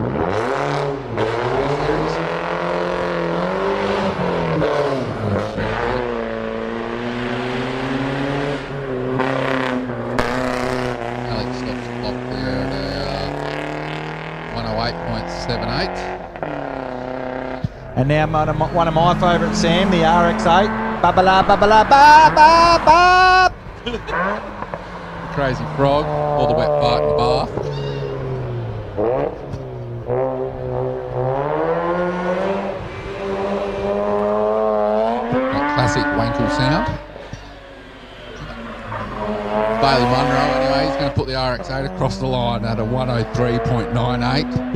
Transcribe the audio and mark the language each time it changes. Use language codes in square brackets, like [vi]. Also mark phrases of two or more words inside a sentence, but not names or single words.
[en] Alex stops the clock there at 108.78. And now one of my favourites, Sam, the RX-8. Ba-ba-la, ba-ba-la, ba-ba-ba. Crazy frog, or the wet fart in the bath. That classic wankle sound. Bailey Munro, anyway, he's going to put the RX-8 across the line at a 103.98.